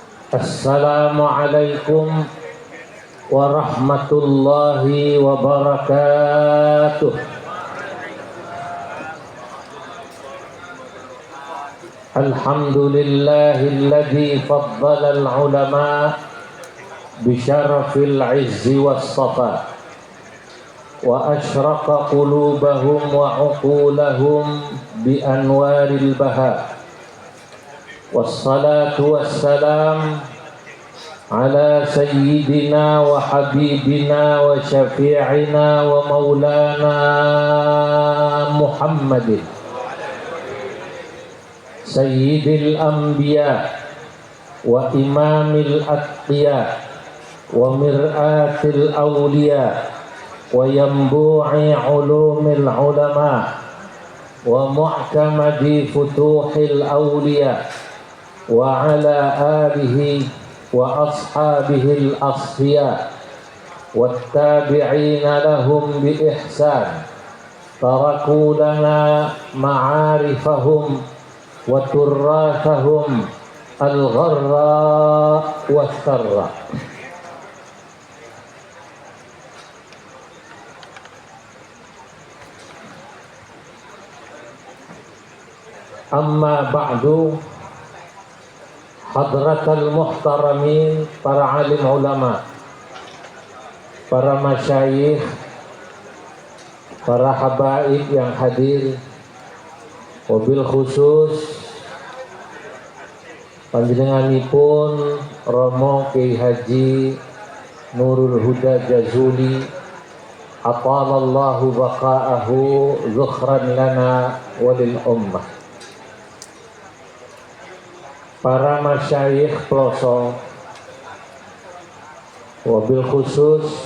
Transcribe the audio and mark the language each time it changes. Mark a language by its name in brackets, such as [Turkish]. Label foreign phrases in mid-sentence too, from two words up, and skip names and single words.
[Arabic] السلام عليكم ورحمة الله وبركاته. الحمد لله الذي فضل العلماء بشرف العز والصفا وأشرق قلوبهم وعقولهم بأنوار البهاء. والصلاة والسلام على سيدنا وحبيبنا وشفيعنا ومولانا محمد سيد الأنبياء وإمام الأتقياء ومرآة الأولياء وينبوع علوم العلماء ومعتمد فتوح الأولياء وعلى آله وأصحابه الأصفياء والتابعين لهم بإحسان تركوا لنا معارفهم وتراثهم الغراء والسراء. أما بعد, حضرة المحترمين, [Indonesian] para alim ulama, para masyayikh, para habaib yang hadir, [Arabic] وبالخصوص [Indonesian] panjenenganipun Romo Kiai Haji Nurul Huda Jazuli [Arabic] أطال الله بقاءه ذخرا لنا وللأمة. [Indonesian] Para masyayikh pelosok, [Arabic] وبالخصوص